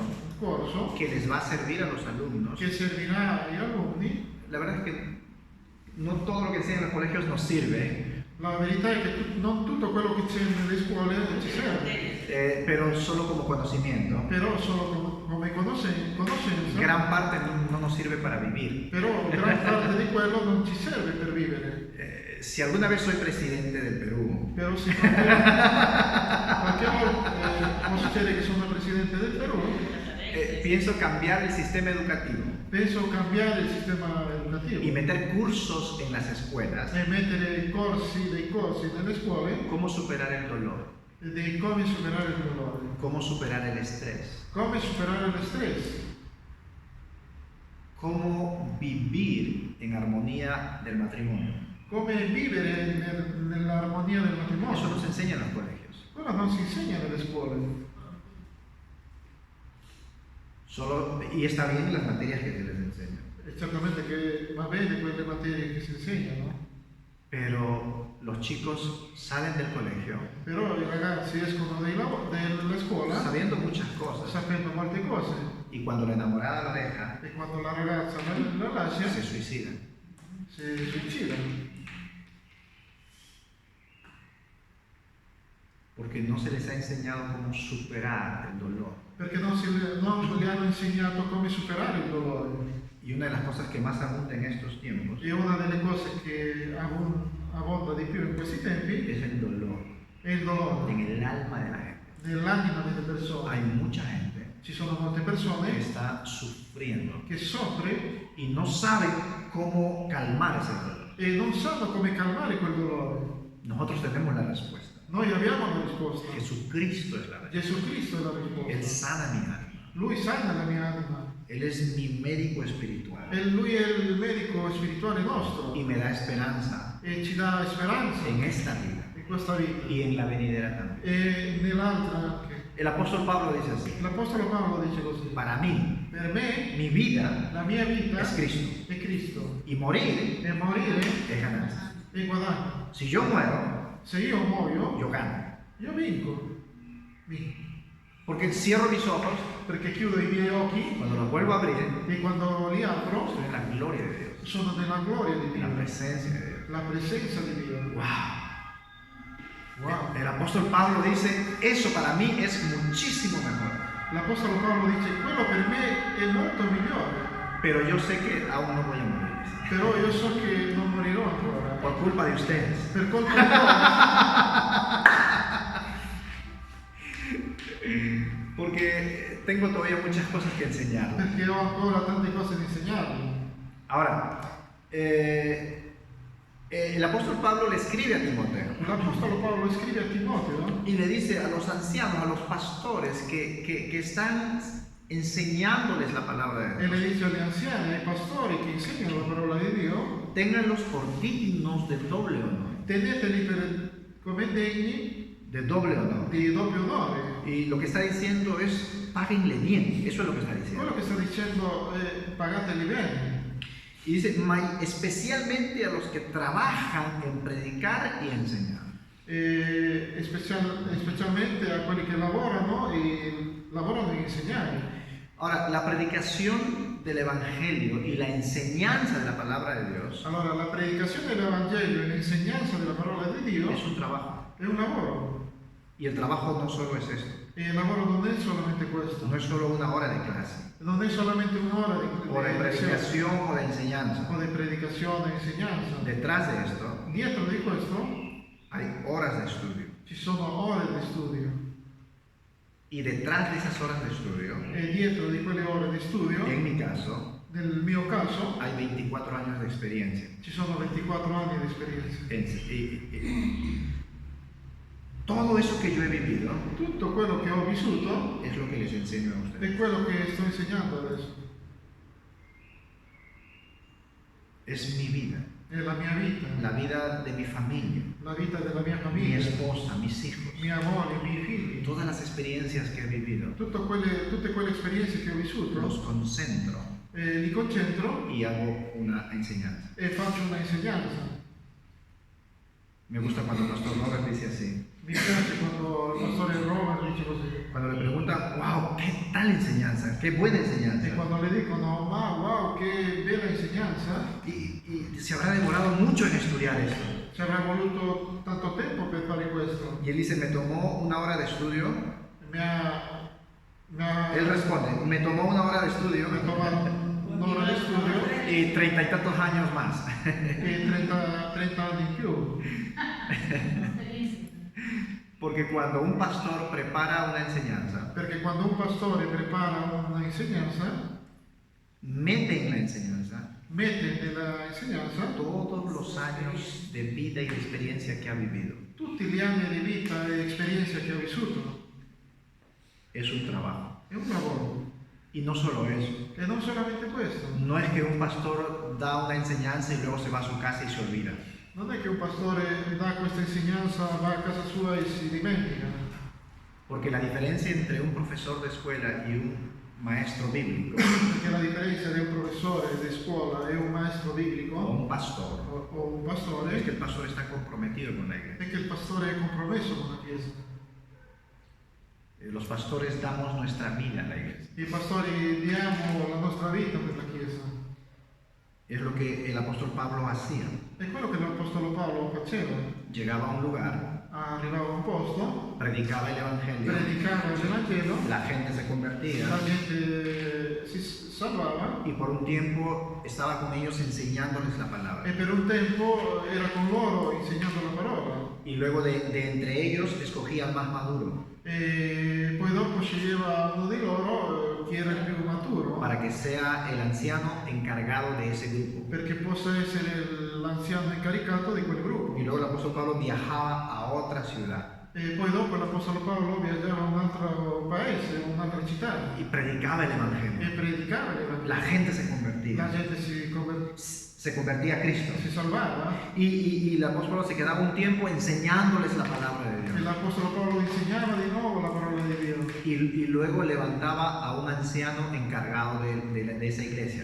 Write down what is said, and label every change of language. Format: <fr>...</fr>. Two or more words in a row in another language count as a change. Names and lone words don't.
<it>un corso</it> <es>que les va a servir a los alumnos.</es> <it>che servirà agli alunni.</it> <es>La verdad es que no todo lo que enseñan en los colegios nos sirve,</es> <it>La verità è che non tutto quello che c'è nelle scuole ci serve,</it> <es>pero solo como conocimiento.</es> <it>però solo come conoscenza,</it> <es>Gran parte no nos sirve para vivir.</es> <it>però gran parte di quello non ci serve per vivere.</it> <es>Si alguna vez soy presidente del Perú,</es> <it>Però se qualche volta può succedere che sono presidente del Perù,</it> <es>pienso cambiar el sistema educativo</es> <it>penso cambiare il sistema educativo</it> <es>y meter cursos en las escuelas.</es> <it>e mettere dei corsi nelle scuole</it> <es>Cómo superar el dolor,</es> <it>di come superare il dolore,</it> <es>cómo superar el estrés,</es> <it>come superare lo stress,</it> <es>cómo vivir en armonía del matrimonio.</es> <it>come vivere nell'armonia del</it> <es>Eso</es> <it>matrimonio.</it> <es>nos enseña en los colegios.</es> <it>Quello non si insegna nelle scuole.</it> <es>Y está bien las materias que se les enseña.</es> <it>E certamente che va bene quelle materie che si insegnano,</it> <es>Pero los chicos salen del colegio</es> <it>però i ragazzi escono dalla scuola</it> <es>sabiendo muchas cosas.</es> <it>sapendo molte cose</it> <es>Y cuando la enamorada lo deja,</es> <it>e quando la ragazza la lascia</it> <es>se suicidan.</es> <it>si suicidano</it> <es>Porque no se les ha enseñado cómo superar el dolor.</es> <it>perché non gli hanno insegnato come superare il dolore.</it> <es>Y una de las cosas que más abunda en estos tiempos</es> <it>E una delle cose che abbonda di più in questi tempi</it> <es>es el dolor</es> <it>è il dolore</it> <es>en el alma de la gente.</es> <it>nell'anima delle persone.</it> <es>Hay mucha gente</es> <it>Ci sono molte</it> <es>que</es> <it>persone</it> <es>está sufriendo</es> <it>che soffre</it> <es>y no sabe cómo calmar ese dolor.</es> <it>e non sanno come calmare quel dolore.</it> <es>Nosotros tenemos la respuesta.</es> <it>Noi abbiamo la risposta.</it> <es>Jesucristo es la respuesta.</es> <it>Gesù Cristo è la</it> <es>Él</es> <it>risposta.</it> <es>sana mi alma.</es> <it>Lui sana la mia anima.</it> <es>Él es mi médico espiritual</es> <it>E lui è il medico spirituale nostro</it> <es>y me da esperanza</es> <it>e ci dà speranza</it> <es>en esta vida</es> <it>in questa vita</it> <es>y en la venidera también.</es> <it>e nell'altra anche.</it> <es>El apóstol Pablo dice así:</es> <it>L'Apostolo Paolo dice così:</it> <es>para mí,</es> <it>per me</it> <es>mi vida</es> <it>la mia vita</it> <es>es Cristo</es> <it>è Cristo</it> <es>y morir</es> <it>e morire</it> <es>es ganancia.</es> <it>è guadagno.</it> <es>Si yo muero,</es> <it>Se io muoio,</it> <es>yo gano.</es> <it>io vinco.</it> <es>Porque cierro mis ojos,</es> <it>Perché chiudo i miei occhi</it> <es>cuando los vuelvo a abrir,</es> <it>e quando li apro</it> <es>estoy en la gloria de Dios,</es> <it>sono nella gloria di</it> <es>en la</es> <it>Dio,</it> <es>presencia de Dios.</es> <it>la presenza di Dio.</it> <es>¡Wow!</es> <it>Wow.</it> <es>El apóstol Pablo dice: eso para mí es muchísimo mejor.</es> <it>L'Apostolo Paolo dice: quello per me è molto migliore,</it> <es>Pero yo sé que aún no voy a morir,</es> <it>però io so che non morirò ancora.</it> <es>por culpa de ustedes.</es> <it>Per colpa di loro,</it> <es>Porque tengo todavía muchas cosas que enseñar.</es> <it>perché ho ancora tante cose da insegnarvi.</it> <es>Ahora, el apóstol Pablo le escribe a Timoteo</es> <it>L'Apostolo Paolo scrive a Timoteo</it> <es>y le dice a los ancianos, a los pastores que están enseñándoles la palabra de</es> <it>e</it> <es>Dios:</es> <it>le dice agli anziani, ai pastori che insegnano la parola di Dio:</it> <es>ténganlos por dignos de doble honor.</es> <it>teneteli come degni</it> <es>De doble honor.</es> <it>di doppio onore.</it> <es>Y lo que está diciendo es: páguenle bien. Eso es lo que está diciendo.</es> <it>Quello che sta dicendo è pagateli bene.</it> <es>Y dice: especialmente a los que trabajan en predicar y enseñar.</es> <it>E specialmente a quelli che lavorano in insegnare.</it> <es>Ahora, la predicación del Evangelio y la enseñanza de la palabra de Dios</es> <it>Allora, la predicazione dell'Evangelio e l'insegnanza della parola di Dio</it> <es>es un trabajo.</es> <it>è un lavoro.</it> <es>Y el trabajo no solo es esto.</es> <it>E il lavoro non è solamente questo.</it> <es>No es solo una hora de clase,</es> <it>Non è solamente un'ora</it> <es>o de</es> <it>di lezione</it> <es>predicación o de enseñanza.</es> <it>o di predicazione e insegnanza.</it> <es>Detrás de esto</es> <it>Dietro di questo</it> <es>hay horas de estudio.</es> <it>ci sono ore di studio.</it> <es>Y detrás de esas horas de estudio,</es> <it>E dietro di quelle ore di studio,</it> <es>en mi caso,</es> <it>nel mio caso,</it> <es>hay 24 años de experiencia.</es> <it>ci sono 24 anni di esperienza.</it> <es>Todo eso que yo he vivido</es> <it>Tutto quello che ho vissuto</it> <es>es lo que les enseño a ustedes.</es> <it>è quello che sto insegnando adesso.</it> <es>Es mi vida,</es> <it>È la mia vita,</it> <es>la vida de mi familia,</es> <it>la vita della mia</it> <es>mi</es> <it>famiglia,</it> <es>esposa, mis hijos,</es> <it>mia moglie, i miei figli.</it> <es>todas las experiencias que he vivido.</es> <it>Tutte quelle esperienze che ho vissuto,</it> <es>Los concentro</es> <it>li concentro</it> <es>y hago una enseñanza.</es> <it>e faccio una insegnanza.</it> <es>Me gusta cuando el pastor Robert dice así.</es> <it>Mi piace quando il pastore Robert dice così.</it> <es>Cuando le preguntan: wow, qué tal enseñanza, qué buena</es> <it>E</it> <es>enseñanza.</es> <it>quando le dicono: ma wow, che bella insegnanza,</it> <es>Y se habrá demorado mucho en estudiar esto.</es> <it>ci avrà voluto tanto tempo per fare questo.</it> <es>Y él dice: me tomó una hora de estudio.</es> <it>Mi ha</it> <es>Él responde: me tomó una hora de estudio</es> <it>tomato un'ora di studio</it> <es>y 30 y tantos años más.</es> <it>e 30 anni in più.</it> <es>Porque cuando un pastor prepara una enseñanza,</es> <it>Perché quando un pastore prepara una insegnanza,</it> <es>mete en la enseñanza</es> <it>mette nella insegnanza</it> <es>todos los años de vida y de experiencia que ha vivido.</es> <it>tutti gli anni di vita e esperienza che ho vissuto.</it> <es>Es un trabajo.</es> <it>È un lavoro.</it> <es>Y no solo eso.</es> <it>E non solamente questo.</it> <es>No es que un pastor da una enseñanza y luego se va a su casa y se olvida.</es> <it>Non è che un pastore dà questa insegnanza, va a casa sua e si dimentica.</it> <es>Porque la diferencia entre un profesor de escuela y un maestro bíblico</es> <it>Perché la differenza di un professore di scuola e un maestro</it> <es>o</es> <it>biblico</it> <es>un pastor</es> <it>o un pastore</it> <es>es que el pastor está comprometido con la iglesia.</es> <it>è che il pastore è compromesso con la Chiesa.</it> <es>Los pastores damos nuestra vida a la iglesia.</es> <it>I pastori diamo la nostra vita per la Chiesa.</it> <es>Es lo que el apóstol Pablo hacía.</es> <it>È quello che l'Apostolo Paolo faceva.</it> <es>Llegaba a un lugar,</es> <it>arrivava a un posto,</it> <es>predicaba el Evangelio,</es> <it>predicava il Vangelo,</it> <es>la gente se convertía</es> <it>la gente si salvava</it> <es>y por un tiempo estaba con ellos enseñándoles la palabra.</es> <it>e per un tempo era con loro insegnando la parola.</it> <es>Y luego de entre ellos escogía al más maduro</es> <it>E poi dopo sceglieva uno di loro chi era il più maturo</it> <es>para que sea el anciano encargado de ese grupo.</es> <it>perché possa essere l'anziano incaricato di quel gruppo.</it> <es>Y luego el apóstol Pablo viajaba a otra ciudad</es> <it>E poi dopo l'Apostolo Paolo viaggiava a un altro paese, a un'altra città</it> <es>y predicaba el</es> <it>e</it> <es>Evangelio.</es> <it>predicava l'Evangelo.</it> <es>La gente se</es> <it>La</it> <es>convertía,</es> <it>gente</it> <es>se convertía a Cristo.</es> <it>si salvava</it> <es>Y el apóstol Pablo se quedaba un tiempo enseñándoles la palabra de</es> <it>e</it> <es>Dios.</es> <it>l'Apostolo Paolo insegnava di nuovo la parola di Dio.</it> <es>Y luego levantaba a un anciano encargado de esa iglesia.</es>